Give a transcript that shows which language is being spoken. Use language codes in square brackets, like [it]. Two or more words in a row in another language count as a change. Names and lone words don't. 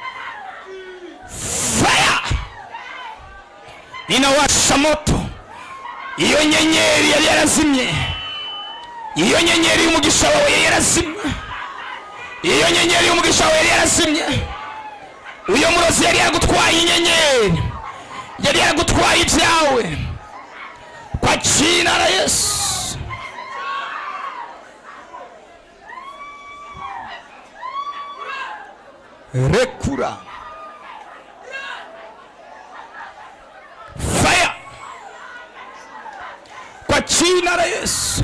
[sw] Fire! Inawasha moto. [rw] Iyo nyenyeri yari yarazimye. Iyo nyenyeri y'umugisha wawe yari yarazimye. Iyo nyenyeri y'umugisha wawe yari yarazimye. Uyo murozi yari yaragutwaye inyenyeri. Yari yaragutwaye ibyawe. [sw] Kwa jina la Yesu. Rekura. Fire. Kwa jina la Yesu.